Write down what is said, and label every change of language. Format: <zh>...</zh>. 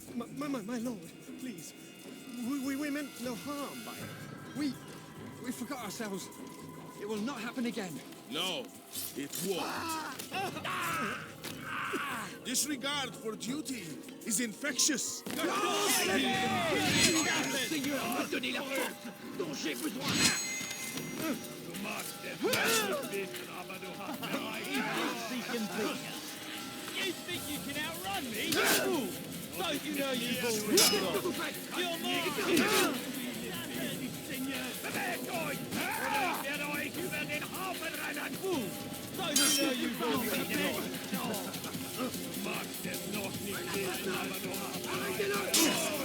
<en>My lord, please. We meant no harm by it. We forgot ourselves. It will not happen again. No, it won't. Disregard for duty is infectious.</en> <fr>Seigneur m'a donné la force dont j'ai besoin.</fr> <en>You think you can outrun me? Don't you know you've already lost? You're mine!</en> <de>Bewegt euch! Ich werde euch über den Haufen rennen!</de> <en>Don't you know you've already lost?</en> <de>Du magst es noch nicht lesen, aber du hast...</de>